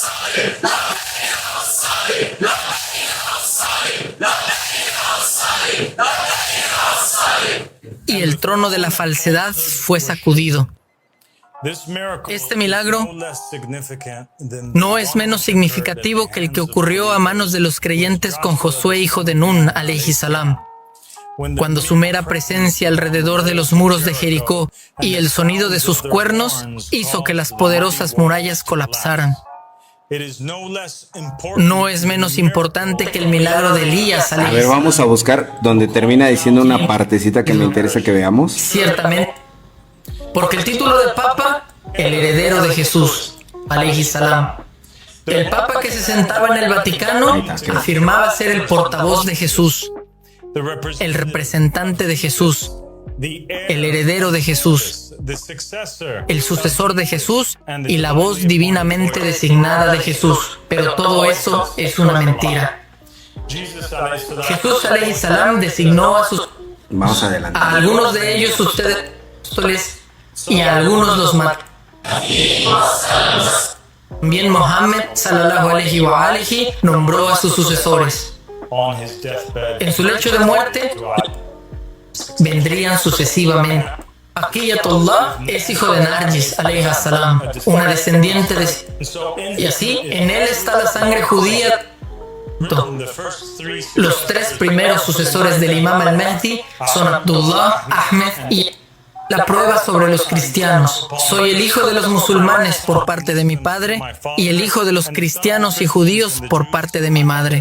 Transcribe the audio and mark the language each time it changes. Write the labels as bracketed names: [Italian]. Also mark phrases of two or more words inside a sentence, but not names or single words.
[Spanish] Y el trono de la falsedad fue sacudido. Este milagro no es menos significativo que el que ocurrió a manos de los creyentes con Josué, hijo de Nun, [Arabic] عليه السلام, [Spanish] cuando su mera presencia alrededor de los muros de Jericó y el sonido de sus cuernos hizo que las poderosas murallas colapsaran. No es menos importante que el milagro de Elías. A ver, vamos a buscar donde termina diciendo una partecita que me interesa que veamos. Ciertamente, porque el título de Papa, el heredero de Jesús, [Arabic] عليه السلام. [Spanish] El Papa que se sentaba en el Vaticano afirmaba ser el portavoz de Jesús, el representante de Jesús, el heredero de Jesús, el sucesor de Jesús y la voz divinamente designada de Jesús. Pero todo eso es una mentira. Jesús [Arabic] عليه السلام [Spanish] designó a sus... Vamos adelante. A algunos de ellos ustedes apóstoles y a algunos los mató. También Mohammed [Arabic] صلى الله عليه وآله [Spanish] nombró a sus sucesores. En su lecho de muerte vendrían sucesivamente. Aqiyatullah es hijo de Narjis [Arabic] عليه السلام, [Spanish] una descendiente de... Y así, en él está la sangre judía. Los tres primeros sucesores del Imam al-Mahdi son Abdullah, Ahmed y... La prueba sobre los cristianos. Soy el hijo de los musulmanes por parte de mi padre y el hijo de los cristianos y judíos por parte de mi madre.